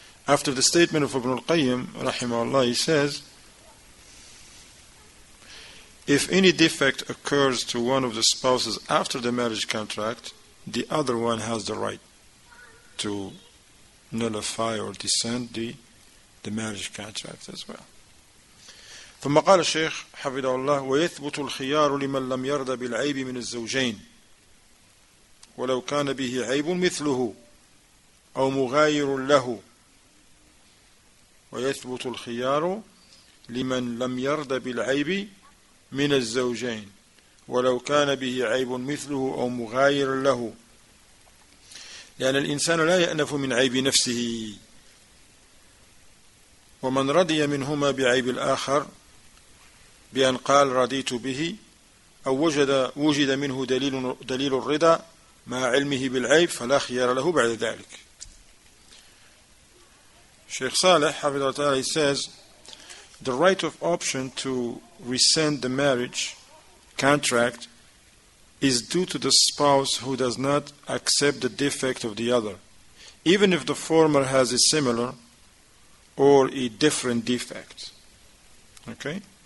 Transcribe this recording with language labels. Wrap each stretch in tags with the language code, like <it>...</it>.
<en>After the statement of Ibn al-Qayyim, rahimahullah, he says, if any defect occurs to one of the spouses after the marriage contract, the other one has the right to nullify or dissent the marriage contract as well.</en> <ar>ثم قال الشيخ حفظه الله ويثبت الخيار لمن لم يرضى بالعيب من الزوجين ولو كان به عيب مثله أو مغاير له ويثبت الخيار لمن لم يرضى بالعيب من الزوجين ولو كان به عيب مثله أو مغاير له لأن الإنسان لا يأنف من عيب نفسه ومن رضي منهما بعيب الآخر بأن قال رضيت به أو وجد منه دليل الرضا مع علمه بالعيب فلا خيار له بعد ذلك.</ar> <en>Sheikh Saleh</en> <ar>حفظه الله,</ar> <en>he says, the right of option to rescind the marriage contract is due to the spouse who does not accept the defect of the other, even if the former has a similar or a different defect. Okay?</en>